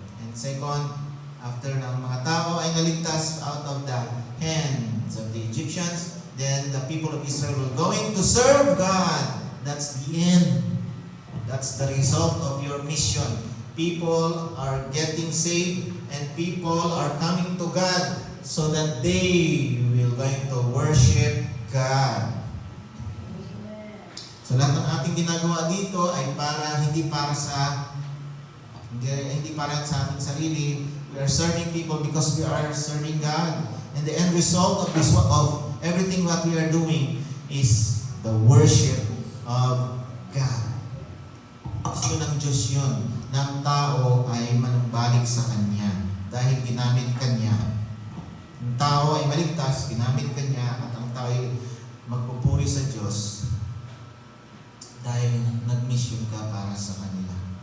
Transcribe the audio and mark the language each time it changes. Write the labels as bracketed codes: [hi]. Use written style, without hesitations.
[en] And second, after [tl] ng mga tao ay naligtas [en] out of the hands of the Egyptians, then the people of Israel were going to serve God. That's the end. That's the result of your mission. People are getting saved and people are coming to God so that they will going to worship God. [tl] So lahat ng ating ginagawa dito ay hindi para sa ating sarili. [en] We are serving people because we are serving God. And the end result of everything what we are doing is the worship of God. [tl] Gusto ng Diyos yun, na ang tao ay manumbalik sa Kanya dahil ginamit Kanya. Ang tao ay maligtas, ginamit Kanya, at ang tao ay magpupuri sa Diyos dahil nag-mission ka para sa kanila.